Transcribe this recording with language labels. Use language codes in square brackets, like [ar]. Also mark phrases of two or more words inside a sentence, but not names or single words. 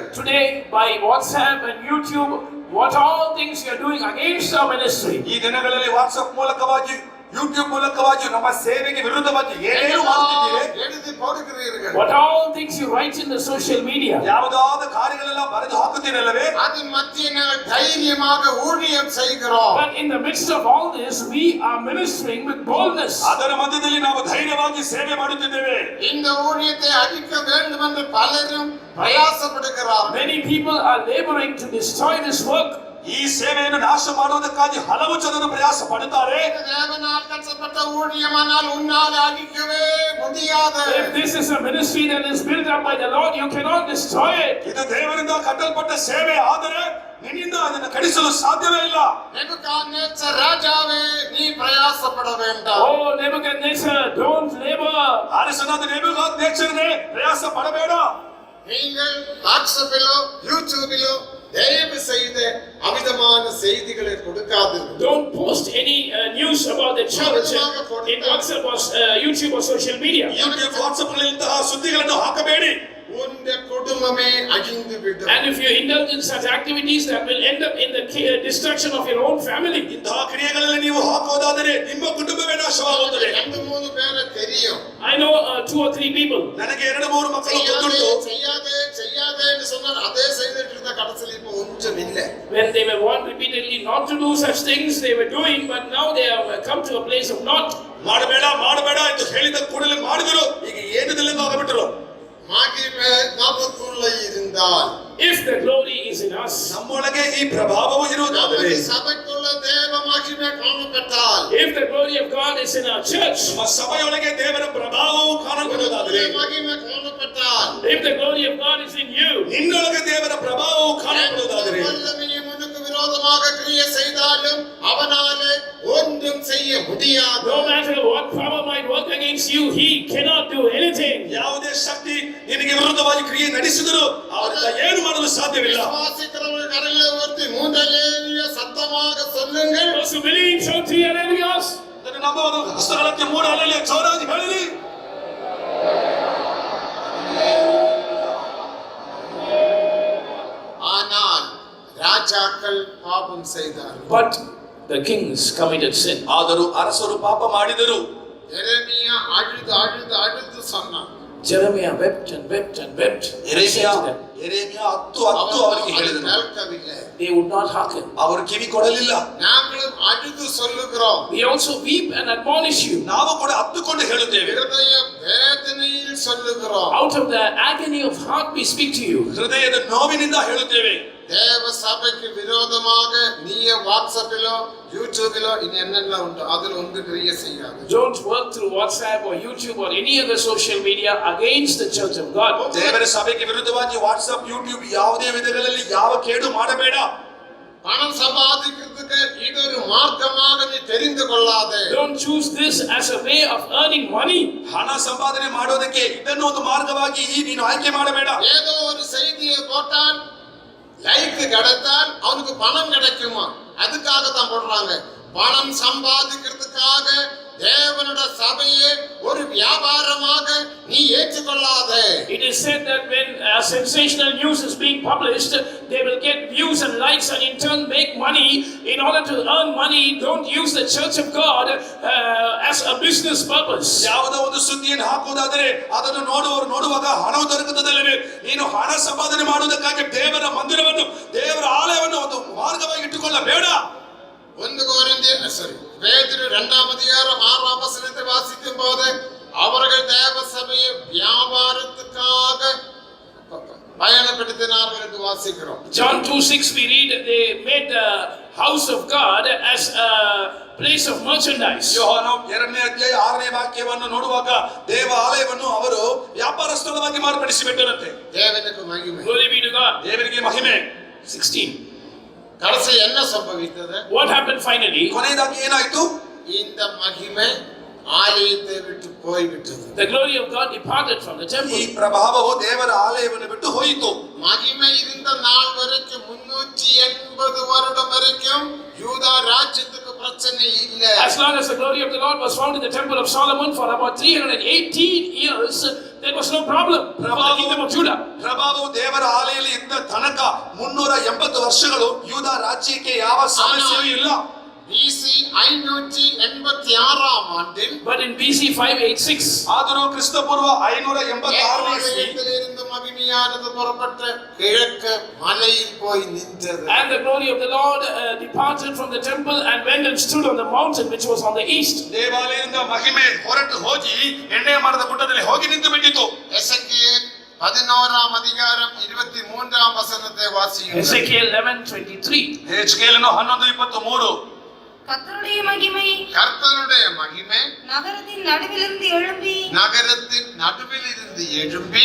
[en] Today by WhatsApp and YouTube, what all things you are doing against our ministry. [kn] ಈ ದಿನಗಳಲ್ಲಿ ವಾಟ್ಸ್ಆಪ್ ಮೂಲಕವಾಗಿ ಯೂಟ್ಯೂಬ್ ಮೂಲಕವಾಗಿ ನಮ್ಮ ಸೇವೆಗೆ ವಿರುದ್ಧವಾಗಿ ಏನೇನು ಮಾಡುತ್ತಿದ್ದೀರಿ? [ta] எழுதி போடுகிறீர்கள். [en] What all things you write in the social media. [kn] ಯಾವುದಾದ ಕಾರ್ಯಗಳೆಲ್ಲ ಬರೆದು ಹಾಕುತ್ತೀರಲ್ಲವೇ? [ta] அதன் மத்தியில் நாங்கள் தைரியமாக ஊழியம் செய்கிறோம். [en] But in the midst of all this, we are ministering with boldness. [kn] ಅದರ ಮಧ್ಯದಲ್ಲಿ ನಾವು ಧೈರ್ಯವಾಗಿ ಸೇವೆ ಮಾಡುತ್ತಿದ್ದೇವೆ. [ta] இந்த ஊழியத்தை அழிக்க வேண்டும் என்று பலரும் பிரயாசப்படுகிறார்கள். [en] Many people are laboring to destroy this work. [kn] ಈ ಸೇವೆಯನ್ನು ನಾಶ ಮಾಡುವುದಕ್ಕಾಗಿ ಹಲವು ಜನರು ಪ್ರಯಾಸ ಪಡುತ್ತಾರೆ. [ta] தேவனால் கட்டப்பட்ட ஊழியமானால் உன்னால் அழிக்கவே முடியாது. [en] If this is a ministry that is built up by the Lord, you cannot destroy it. [kn] ಇದು ದೇವರಿಂದ ಕಟ್ಟಲ್ಪಟ್ಟ ಸೇವೆ, ಆದರೆ ನಿನ್ನಿಂದ ಅದನ್ನು ಕಡಿಸಲು ಸಾಧ್ಯವೇ ಇಲ್ಲ. ನೆಬೂಕದ್ನೆಚ್ಚರ್ ರಾಜಾವೇ ನೀ ಪ್ರಯಾಸಪಡ வேண்டாம். [en] Oh Nebuchadnezzar, don't labor. [kn] ಅರಸನಾದ ನೆಬೂಕದ್ನೆಚ್ಚರನೇ ಪ್ರಯಾಸ ಪಡಬೇಡ. [ta] நீங்கள் வாட்ஸ்அப்பிலோ யூடியூபிலோ தயவு செய்து அமிதமான செய்திகளை கொடுக்காதீர்கள். [en] Don't post any news about the church in WhatsApp or YouTube or social media. [kn] ಯೂಟ್ಯೂಬ್ ವಾಟ್ಸ್ಆಪ್ ಗಳಲ್ಲಿ ಇಂತಹ ಸುದ್ದಿಗಳನ್ನು ಹಾಕಬೇಡಿ. [ta] உன்னுடைய குடும்பமே அழிந்து விடும். [en] And if you indulge in such activities, that will end up in the destruction of your own family. [kn] ಇಂತಹ ಕ್ರಿಯೆಗಳಲ್ಲಿ ನೀವು ಹಾಕುವುದಾದರೆ ನಿಮ್ಮ ಕುಟುಂಬವೇ ನಾಶವಾಗುತ್ತದೆ. [ta] 2-3 பேரை தெரியும். [en] I know 2 or 3 people. [kn] ನನಗೆ 2-3 ಮಕ್ಕಳು ಗೊತ್ತುಂಟು. [ta] செய்யாதே என்று சொன்னால் அதே செய்துட்டு இருந்த கடைசியில் இப்போ ஒன்றும் இல்லை. [en] When they were warned repeatedly not to do such things, they were doing, but now they have come to a place of not. [kn] ಮಾಡಬೇಡ ಮಾಡಬೇಡ ಎಂದು ಹೇಳಿದ ಕೂಡಲೇ ಮಾಡಿದರು, ಈಗ ಏನಿದೆಲ್ಲ ಆಗಿಬಿಟ್ಟರು. [ta] மகிமை மகிமை நமக்குள்ள இருந்தால், [en] if the glory is in us, [kn] ನಮ್ಮೊಳಗೆ ಈ ಪ್ರಭಾವವು ಇರುವುದಾದರೆ, [ta] நமது சபைக்குள்ள தேவ மகிமை காணப்பட்டால், [en] if the glory of God is in our church, [kn] ನಮ್ಮ ಸಭೆಯೊಳಗೆ ದೇವರ ಪ್ರಭಾವವು ಕಾಣப்படுವುದಾದರೆ, [ta] மகிமை காணப்பட்டால், [en] if the glory of God is in you, [kn] ನಿನ್ನೊಳಗೆ ದೇವರ ಪ್ರಭಾವವು ಕಾಣப்படுವುದಾದರೆ, [ta] வல்லமையும் உனக்கு விரோதமாக கிரியை செய்தாலும் அவனாலே ஒன்றும் செய்ய முடியாது. [en] no matter what power might work against you, he cannot do anything. [kn] ಯಾವುದೇ ಶಕ್ತಿ ನಿನಗೆ ವಿರುದ್ಧವಾಗಿ ಕ್ರಿಯೆ ನಡೆಸಿದರೂ ಅವರಿಂದ ಏನು ಮಾಡಲು ಸಾಧ್ಯವಿಲ್ಲ. [ta] விசுவாசிக்கிறவர்கள் கரங்களை உயர்த்தி மூன்றலேலிய சத்தமாக சொல்லுங்கள். [en] Those who believe, shout 3 hallelujahs. [kn] ಅದನ್ನು ನಂಬುವುದು ಹಸ್ತಗಳಕ್ಕೆ 3 ಹಲ್ಲೆಲೂಯಾ ಜೋರಾಗಿ ಹೇಳಿರಿ. [ta] ஆனால் ராஜாக்கள் பாவம் செய்தார்கள். [en] But the kings committed sin. [kn] ಆದರೂ ಅರಸರು ಪಾಪ ಮಾಡಿದರು. [ta] எரேமியா அழுது அழுது அழுது சொன்னான். [en] Jeremiah wept and wept and wept. [kn] ಎರೆಮಿಯಾ ಹತ್ತು ಅವರಿಗೆ ಹೇಳಿದರು. [ta] கேட்கவில்லை. [en] They would not hearken. [kn] ಅವರು ಕಿವಿ ಕೊಡಲಿಲ್ಲ. [ta] நாங்களும் அழுது சொல்லுகிறோம். [en] We also weep and admonish you. [kn] ನಾವು ಕೂಡ ಹತ್ತುಕೊಂಡು ಹೇಳುತ್ತೇವೆ. [ta] ஹிருதய வேதனையில் சொல்லுகிறோம். [en] Out of the agony of heart we speak to you. [kn] ಹೃದಯದ ನೋವಿನಿಂದ ಹೇಳುತ್ತೇವೆ. [ta] தேவ சபைக்கு விரோதமாக நீயே வாட்ஸ்அப்பிலோ யூடியூபிலோ இன்னும் என்னென்ன உண்டு அதில் ஒன்று கிரியை செய்யாது. [en] Don't work through WhatsApp or YouTube or any other social media against the church of God. [kn] ದೇವರ ಸಭೆಗೆ ವಿರುದ್ಧವಾಗಿ ವಾಟ್ಸ್ಆಪ್ ಯೂಟ್ಯೂಬ್ ಯಾವುದೇ ವಿಧಗಳಲ್ಲಿ ಯಾವ ಕೇಡು ಮಾಡಬೇಡ. [ta] பணம் சம்பாதிக்கிறதுக்கு இது ஒரு மார்க்கமாக நீ தெரிந்து கொள்ளாதே. [en] Don't choose this as a way of earning money. [kn] ಹಣ ಸಂಪಾದನೆ ಮಾಡೋದಕ್ಕೆ ಇದನ್ನು ಒಂದು ಮಾರ್ಗವಾಗಿ ನೀನು ಆಯ್ಕೆ ಮಾಡಬೇಡ. [ta] ஏதோ ஒரு செய்தியை போட்டால் லைக் கிடைத்தால் அவனுக்கு பணம் கிடைக்குமா, அதுக்காக தான் போடுறாங்க. பணம் சம்பாதிக்கிறதுக்காக தேவனுடைய சபையை ஒரு வியாபாரமாக நீ ஏற்றுக்கொள்ளாதே. [en] It is said that when sensational news is being published, they will get views and likes and in turn make money. In order to earn money, don't use the church of God as a business purpose. [kn] ಯಾವುದೋ ಒಂದು ಸುದ್ದಿಯನ್ನು ಹಾಕುವುದಾದರೆ ಅದನ್ನು ನೋಡುವಾಗ ಹಣವು ದೊರಕುತ್ತದಲ್ಲವೇ? ನೀನು ಹಣ ಸಂಪಾದನೆ ಮಾಡುವುದಕ್ಕಾಗಿ ದೇವರ ಮಂದಿರವನ್ನು ದೇವರ ಆಲಯವನ್ನು ಒಂದು ಮಾರ್ಗವಾಗಿ ಇಟ್ಟುಕೊಳ್ಳಬೇಡ. [ta] பேதுரு 2ஆம் அதிகாரம் 6ஆம் வசனத்தை வாசிக்கும் போது அவர்கள் தேவ சபையை வியாபாரத்துக்காக பயணப்படுத்தினார்கள் என்று வாசிக்கிறோம். [en] John 2:6 we read they made the house of God as a place of merchandise. [kn] ಯೋಹಾನ 2ನೇ ಅಧ್ಯಾಯ 6ನೇ ವಾಕ್ಯವನ್ನು ನೋಡುವಾಗ ದೇವ ಆಲಯವನ್ನು ಅವರು ವ್ಯಾಪಾರ ಸ್ಥಳವಾಗಿ ಮಾರ್ಪಡಿಸಿಬಿಟ್ಟರಂತೆ. [ta] தேவனுக்கு மகிமை. [en] Glory be to God. [kn] ದೇವರಿಗೆ ಮಹಿಮೆ. 16. [ta] கடைசி என்ன சம்பவித்தது? [en] What happened finally? [kn] ಕೊನೆಯದಾಗಿ ಏನಾಯಿತು? [ta] இந்த மகிமை ஆலயத்தை விட்டு போய்விட்டது. [en] The glory of God departed from the [kn] ಈ [en] temple. [kn] ಪ್ರಭಾವವು ದೇವರ ಆಲಯವನ್ನು ಬಿಟ್ಟು ಹೋಯಿತು. [ta] மகிமை இருந்த நாள் வரைக்கும் 380 வருடம் வரைக்கும் யூதா ராஜ்யத்துக்கு பிரச்சனை இல்ல. [en] As long as the glory of the Lord was found in the temple of Solomon for about 318 years, there was no problem for the kingdom of Judah. [kn] ಪ್ರಭಾವವು ದೇವರ ಆಲಯದಲ್ಲಿ ಇದ್ದ ತನಕ 380 ವರ್ಷಗಳು ಯೂದ ರಾಜ್ಯಕ್ಕೆ ಯಾವ ಸಮಸ್ಯೆಯೂ ಇಲ್ಲ. [ta] BC 586ஆம் ஆண்டில், [en] But in BC 586, [kn] ಆದರೂ ಕ್ರಿಸ್ತಪೂರ್ವ 586ನೇ ಇಸವಿ [ta] இருந்து மகிமையானது புறப்பட்டு கிழக்கு மலையில் போய் நின்றது. [en] and the glory of the Lord departed from the temple and went and stood on the mountain which was on the east. [kn] ದೇವಾಲಯದಿಂದ ಮಹಿಮೆ ಹೊರಟು ಹೋಗಿ ಎಣ್ಣೆ ಮರದ ಗುಡ್ಡದಲ್ಲಿ ಹೋಗಿ ನಿಂತು ಬಿಟ್ಟಿತು. [ta] எசேக்கியேல் 11ஆம் அதிகாரம் 23ஆம் வசனத்தை வாசியுங்கள். [en] Ezekiel 11:23. [kn] ಹೆಚ್ಕೇಲನು 11:23. [ta] கர்த்தருடைய மகிமை கர்த்தருடைய மகிமை நகரத்தின் நடுவிலிருந்து எழும்பி நகரத்தின் நடுவில் இருந்து எழும்பி